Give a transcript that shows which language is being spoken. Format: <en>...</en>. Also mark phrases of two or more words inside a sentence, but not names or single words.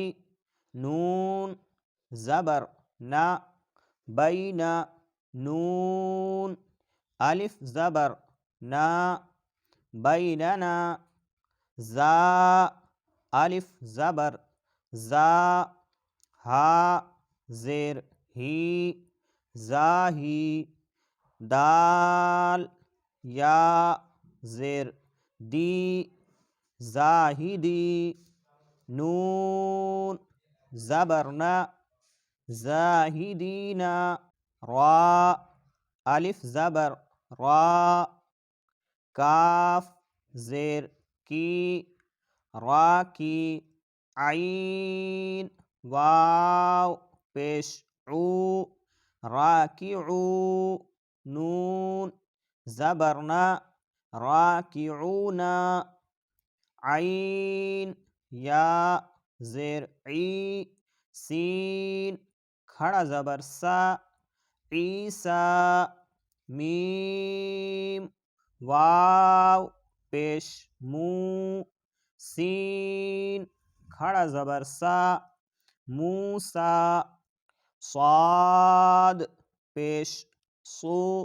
<ur>نون زبر نا بینا نون الف زبر نا بیننا زا الف زبر زا ہا زیر ہی زاہی دال یا زیر دی زاہدی نون زبرنا زاہدینا را الف زبر را کاف زیر کی را کی عین واو پیش عو راکعو نون زبرنا راکعونا عین یا زیر عی سین کھڑا زبر سا عیسا میم واو پیش مو سین کھڑا زبر سا موسا صاد پیش سو</ur>